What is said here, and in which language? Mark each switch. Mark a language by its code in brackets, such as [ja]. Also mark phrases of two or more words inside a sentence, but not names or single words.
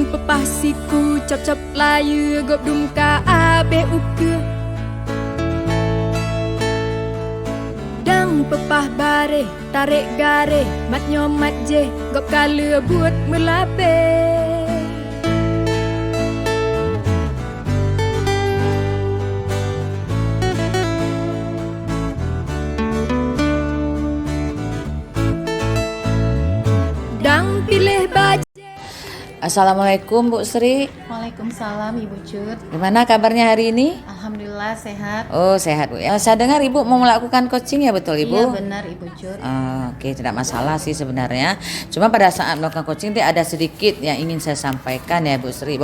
[ace] pepah siku cop-cop layu gop dumka abe uke dang pepah bare tarik gare mat nyomat je gop kala buat melape dang pilih baju. [id] Assalamualaikum Bu Sri. Waalaikumsalam Ibu Cut. Gimana kabarnya hari ini? Alhamdulillah sehat. Oh sehat Bu. Ya, saya dengar Ibu mau melakukan coaching ya betul Ibu? Iya benar Ibu Cut. Oke, tidak masalah sih sebenarnya. Cuma pada saat melakukan coaching itu ada sedikit yang ingin saya sampaikan ya Bu Sri.